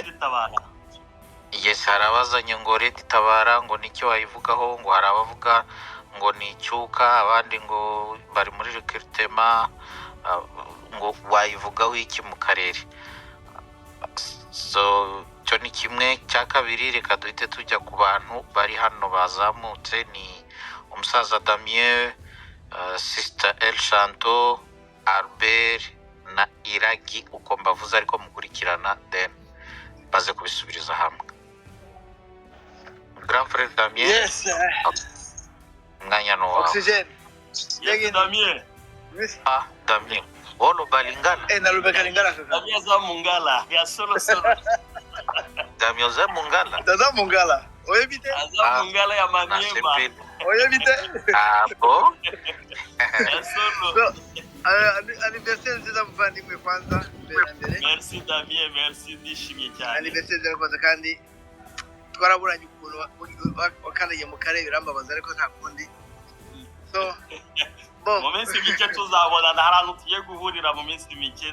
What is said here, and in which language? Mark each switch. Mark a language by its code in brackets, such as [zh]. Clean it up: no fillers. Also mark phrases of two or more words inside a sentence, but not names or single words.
[rw] Yes, harabazanye ngo Red Tabara ngo nicyo wayivugaho, ngo harabavuga ngo ni icyuka, abandi ngo bari muri recruitment, ngo wayivugaho iki mu karere? So cyo ni kimwe. Cya kabiri reka duhite tujya ku bantu bari hano bazamutse. Ni umusaza Damien, Sister El Chanto, Albert na Iragi, uko mbavuze ariko mukurikirana, then baze kubisubiriza hamwe. [fr] Grand frère Damien. [rw] Yes. Mwanya no wawe. Oxygen. Yes, Damien. Damien. [ln] Olo balingana. Na Lubega lingana kaka. Damien za Mungala, ya solo. Damien za Mungala. Daza Mungala. Oye bite? Za Mungala ya Maniema. Oye bite? Bo. Ya solo. [rw] Anniversaire nziza muvandimwe kwanza mbere. Merci Damien, merci, ndishimye cyane. Anniversaire nziza kwanza, kandi twaraburanye ukuntu wakandagiye mu karere birambabaza, ariko nta kundi. So mu minsi mike tuzabonana, hari ahantu tugiye guhurira mu minsi mike.